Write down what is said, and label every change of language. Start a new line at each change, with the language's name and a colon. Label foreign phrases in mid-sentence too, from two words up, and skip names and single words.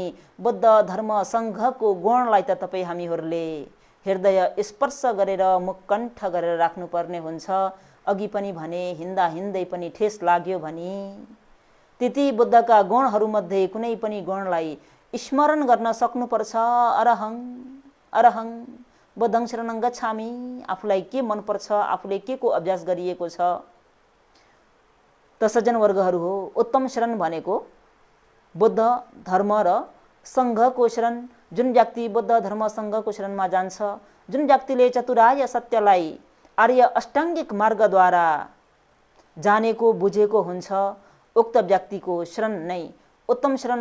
Nepali: बुद्ध धर्म संघको गुणलाई त तपाई हामीहरूले हृदय स्पर्श गरेर मुखकण्ठ गरेर राख्नुपर्ने हुन्छ अघि पनि भने हिँड्दा हिँड्दै पनि ठेस लाग्यो भने त्यति बुद्धका गुणहरूमध्ये कुनै पनि गुणलाई स्मरण गर्न सक्नुपर्छ
Pali: अरहं अरहं बुद्धं शरणं गच्छामि
Nepali: आफूलाई के मनपर्छ आफूले के को अभ्यास गरिएको छ त सज्जन वर्गहरू हो उत्तम शरण भनेको बुद्ध धर्म र संघको शरण जुन व्यक्ति बुद्ध धर्म संघको शरणमा जान्छ जुन व्यक्तिले चतुरार्य सत्यलाई आर्य अष्टाङ्गिक मार्गद्वारा जानेको बुझेको हुन्छ उक्त व्यक्तिको शरण नै उत्तम शरण